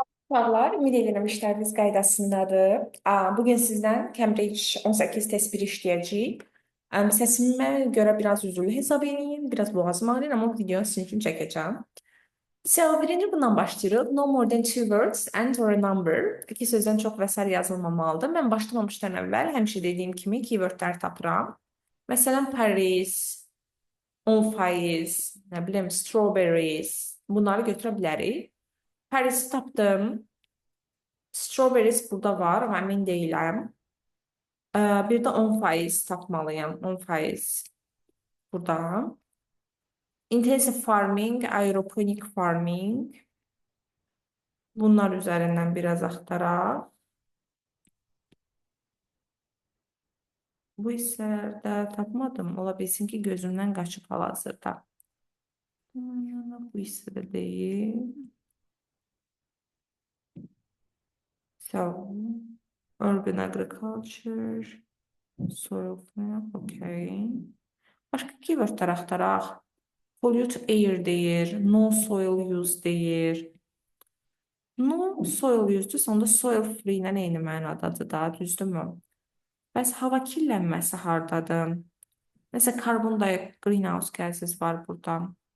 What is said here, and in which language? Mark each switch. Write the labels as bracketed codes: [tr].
[az] Uşaqlar, ümid edirəm işləriniz qaydasındadır. Bugün sizdən Cambridge 18 test 1 işləyəcəyik. Səsimə görə biraz üzüldü hesab edin, biraz boğazım ağrıyır, amma bu videonu sizin üçün çəkəcəm. So, birinci bundan başlayırıq. [en] No more than two words and or a number. [az] İki sözdən çox və sair yazılmamalıdır. Mən başlamamışdan əvvəl həmişə dediyim kimi keywordlər tapıram. Məsələn, Paris, 10%, nə bilim, strawberries. Bunları götürə bilərik. Paris'i tapdım. Strawberries burada var, amma əmin deyiləm. Bir də 10% tapmalıyam. 10% burada. [en] Intensive farming, aeroponik farming. [az] Bunlar üzərindən biraz axtaraq. Bu hissələrdə tapmadım. Ola bilsin ki, gözümdən qaçıb hal-hazırda. Bu hissədə deyil. [en] So, urban agriculture, soil farm, okay. [az] Başqa keywordlər axtaraq. [en] Pollute air [az] deyir, [en] no soil use [az] deyir. [en] No soil use- [az] dursa, onda [en] soil free [az] ilə eyni mənadadır da, düzdürmü? Bəs hava kirlənməsi hardadır? Məsələn, [en] carbon greenhouse gases [az] var burada.